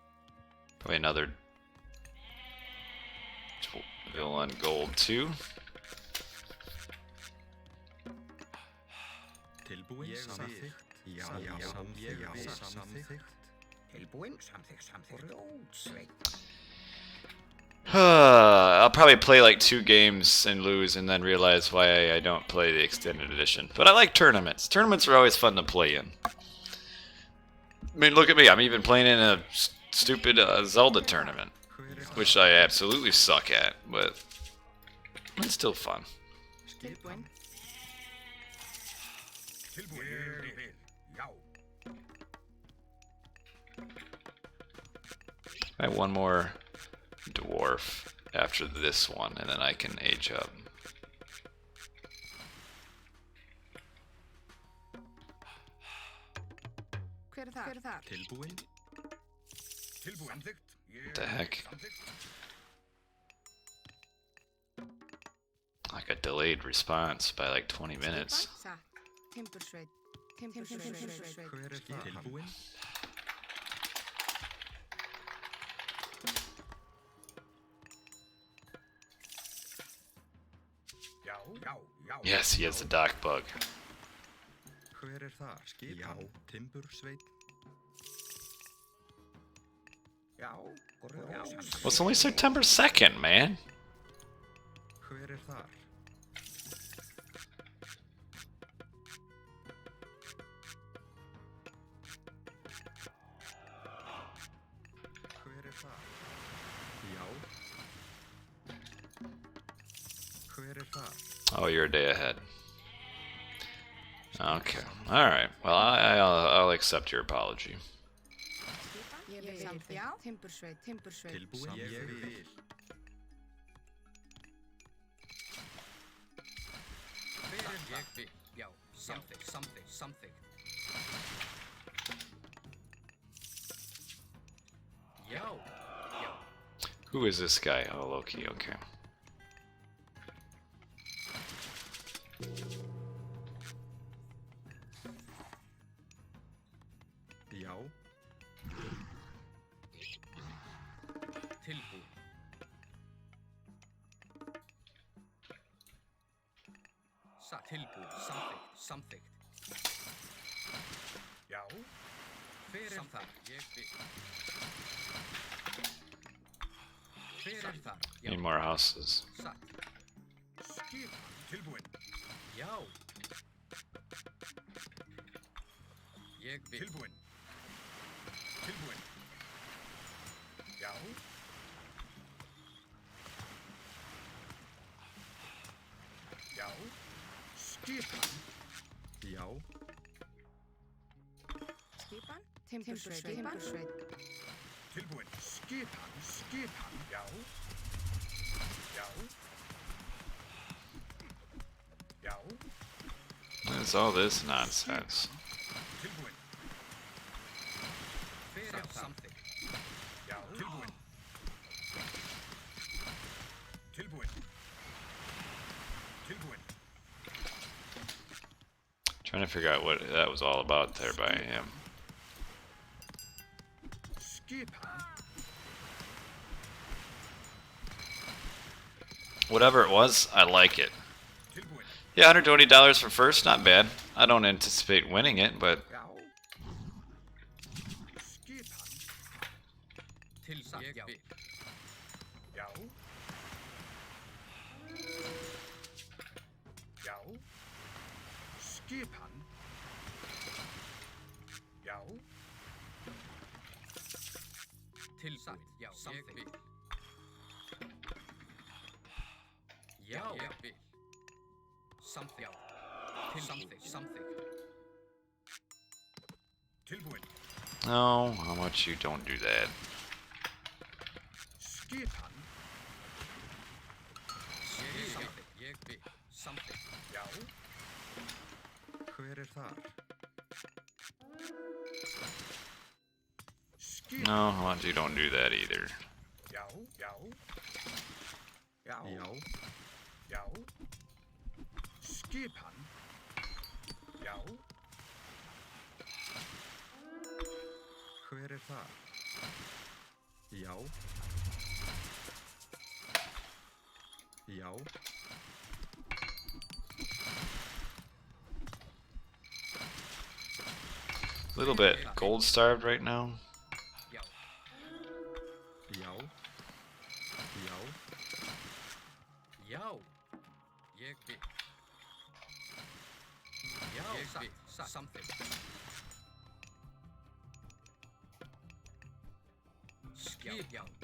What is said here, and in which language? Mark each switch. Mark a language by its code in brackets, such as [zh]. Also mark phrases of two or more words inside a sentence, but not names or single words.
[en] Probably another villain gold too. [is] Tilbúin, samþykkt. Já, samþykkt. Tilbúin, samþykkt. Rótsveit. [en] I'll probably play like 2 games and lose and then realize why I don't play the extended edition. But I like tournaments. Tournaments are always fun to play in. I mean, look at me. I'm even playing in a stupid Zelda tournament, which I absolutely suck at, but it's still fun. [is] Tilbúin. [en] I have one more dwarf after this one, and then I can age up. [is] Hver er þar? Tilbúin. [en] What the heck? Like a delayed response by like 20 minutes. [is] Satt. Timbursveit. Timbursveit. Hver þar? Tilbúin. [en] Yes, he has the dock bug. [is] Hver þar? Já, timbursveit. [en] Well, it's only September 2nd, man. [is] Hver þar? Hver þar? Já. Hver þar? [en] Oh, you're a day ahead. Okay. All right. Well, I'll accept your apology. [is] Ég vil. Já. Timbursveit. Tilbúin, ég vil. Ég vil. Já, samþykkt. Já. [en] Who is this guy? Oh, Loki. Okay. [is] Já. Tilbúin. Tilbúin, samþykkt. Já. Hver þar? Ég vil. Hver þar? [en] Need more houses. [is] Satt. Tilbúin. Já. Ég vil. Tilbúin. Já. Já. Skipan. Já. Skipan. Timbursveit. Tilbúin. Skipan. Já. [en] What is all this nonsense? [is] Tilbúin. Hver samþykkt. Já. Tilbúin. [en] Trying to figure out what that was all about there by him. Whatever it was, I like it. Yeah, $120 for first, not bad. I don't anticipate winning it, but [is] Ég vil. Já. Skipan. Já. Tilbúin. Já, ég vil. Já, ég vil. Samþykkt. Samþykkt. Tilbúin. [en] no, how much you don't do that. [is] Skipan. Ég vil. Samþykkt. Já. Hver þar? [en] No, how much you don't do that either. [is] Já. Já. Skipan. Já. Hver þar? Já. Já. [en] A little bit gold starved right now. [is] Já. Já. Já. Já. Ég vil. Já, satt. Something. Skip, já.